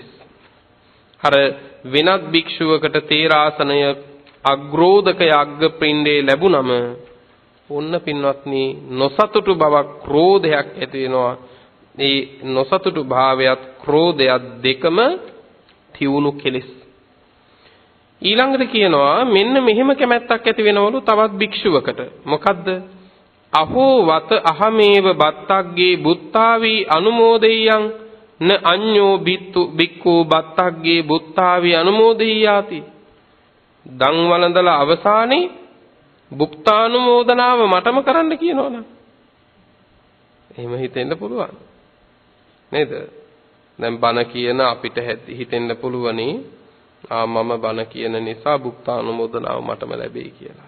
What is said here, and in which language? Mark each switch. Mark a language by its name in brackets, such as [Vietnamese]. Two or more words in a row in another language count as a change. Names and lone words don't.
[Sinhala] අර වෙනත් භික්ෂුවකට තේරාසනය අග්‍රෝදක යග්ග පින්ඩේ ලැබුණම ඔන්න පින්වත්නි නොසතුටු බවක් ක්‍රෝධයක් ඇති වෙනවා. මේ නොසතුටු භාවයත් ක්‍රෝධයත් දෙකම තියුණු කෙලෙස්. ඊළඟට කියනවා මෙන්න මෙහෙම කැමැත්තක් ඇති වෙනවලු තවත් භික්ෂුවකට. [Pali] මොකද්ද? අහෝ වත අහමේව බත්තග්ගේ බුත්තාවි අනුමෝදෙය්‍යං න අඤ්ඤෝ බික්ඛු බත්තග්ගේ බුත්තාවි අනුමෝදෙය්‍යාති. [Sinhala] දන් වළඳලා අවසානයේ භුක්තානුමෝදනාව මටම කරන්න කියනවනම් එහෙම හිතෙන්න පුළුවන් නේද? දැන් බණ කියන අපිට හිතෙන්න පුළුවනි මම බණ කියන නිසා භුක්තානුමෝදනාව මටම ලැබෙයි කියලා.